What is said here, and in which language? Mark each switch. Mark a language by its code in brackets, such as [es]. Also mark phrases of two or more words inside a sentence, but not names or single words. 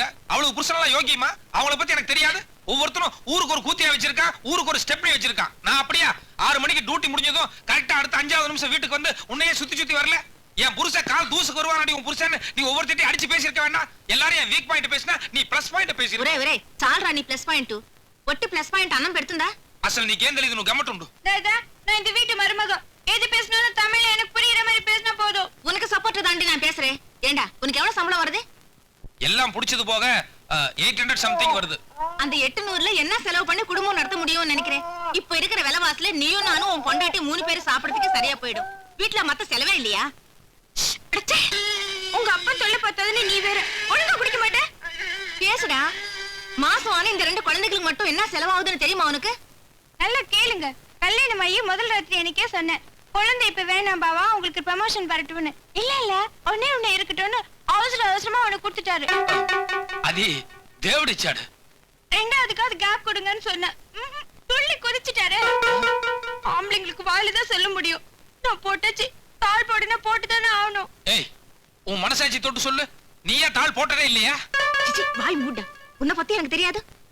[ta] அவளுக்கு புருஷனெல்லாம் யோகியமா? அவளை பத்தி எனக்கு தெரியாது. ஒவ்வொருத்தரும் ஊருக்கு ஒரு கூத்தியா வச்சிருக்கான், ஊருக்கு ஒரு ஸ்டெப்னி வச்சிருக்கான். நான் அப்படியா 6 மணிக்கு டியூட்டி முடிஞ்சதும் கரெக்டா அடுத்த 5வது நிமிஷம் வீட்டுக்கு வந்து உன்னையே சுத்தி வரல? என் புருஷன் கால் தூசுக்கு வருவானடி உன் புருஷன். நீ ஒவ்வொருத்தையும் அடிச்சு பேசிருக்க வேண்டாம். எல்லாரும் என் [en] weak point [ta] பேசினா நீ [en] plus point [ta] பேசி. [te] ఒరే చాలరా నీ [en] plus point. [te] ఒట్టి [en] plus point [te] అన్నం పెడుతుందా? అసలు నీకేం తెలియదు, నువ్వు గమ్మటుండు. [ta] தாதா, நான் இந்த வீட்டு மருமக, எது பேசணும் தமிழ்ல எனக்கு புரியுற மாதிரி பேசினா போதும். உனக்கு சப்போர்ட் தாண்டி நான் பேசுறேன். ஏண்டா உனக்கு எவ்வளவு சம்பளம் வருது? எல்லாம் புடிச்சது போக 800 சம்திங் வருது. அந்த 800ல என்ன செலவு பண்ணி குடும்பம் நடத்த முடியும்னு நினைக்கிறேன். இப்ப இருக்கிற விலைவாசில நீயும் நானும் உன் பொண்டாட்டி 3 பேரும் சாப்பிடறதுக்கு சரியா போயிடும். வீட்டுல மத்த செலவே இல்லையா? உங்க அப்பா தொல்லை பார்த்ததுன்னு நீ வேற ஒழுங்கா குடிக்க மாட்டே. பேசுடா. மாசம் ஆன இந்த 2 குழந்தைகளுக்கு மட்டும் என்ன செலவாகுதுன்னு தெரியுமா உனக்கு? நல்லா கேளுங்க. கல்யாணம் ஆகி முதல் ராத்திரி எனக்கே சொன்னேன், குழந்தை இப்ப வேணாம் பாவா, உங்களுக்கு ப்ரமோஷன் வரட்டும்னு. இல்ல ஒண்ணே இருக்கட்டும்னு அவசரமா உனக்கு கொடுத்துட்டாரு. [te] అది దేవుడిచ్చాడు. [ta] ரெண்டாவதுக்காவது கேப் கொடுங்கன்னு சொன்னேன், துள்ளி குதிச்சுட்டாரு. ஆம்பளைங்களுக்கு வாயில்தான் சொல்ல முடியும். நான் போட்டாச்சு, தாள் போடுனா போட்டுதானே ஆகணும். ஏய், உன் மனசாட்சி தொட்டு சொல்லு, நீயே தாள் போட்டதே இல்லையா? வாய் மூட. உன்னை பத்தி எனக்கு தெரியாது.